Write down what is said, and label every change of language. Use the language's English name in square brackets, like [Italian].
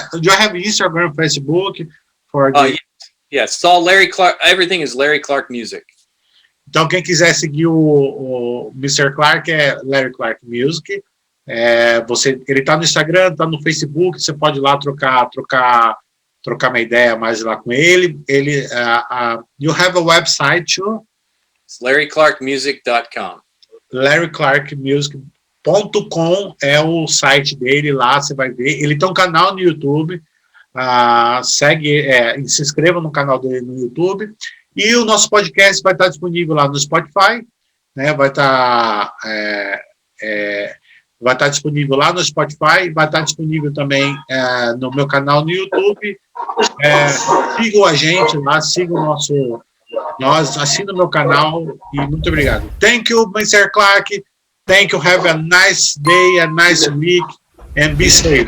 [English] You have Instagram, Facebook for yes. It's all Larry Clark. Everything is Larry Clark Music. [Portuguese] Então, quem quiser seguir o Mr. Clark é Larry Clark Music. Ele está no Instagram, está no Facebook. Você pode ir lá trocar uma ideia mais lá com ele. [English] You have a website too? It's LarryClarkMusic.com. [Portuguese] LarryClarkMusic.com é o site dele, lá você vai ver. Ele tem um canal no YouTube, se inscreva no canal dele no YouTube, e o nosso podcast vai estar disponível lá no Spotify, né? Vai estar disponível lá no Spotify, vai estar disponível também no meu canal no YouTube. Sigam a gente lá, sigam assinem o meu canal, e muito obrigado. [English] Thank you, Mr. Clark. Thank you. Have a nice day, a nice week, and be safe.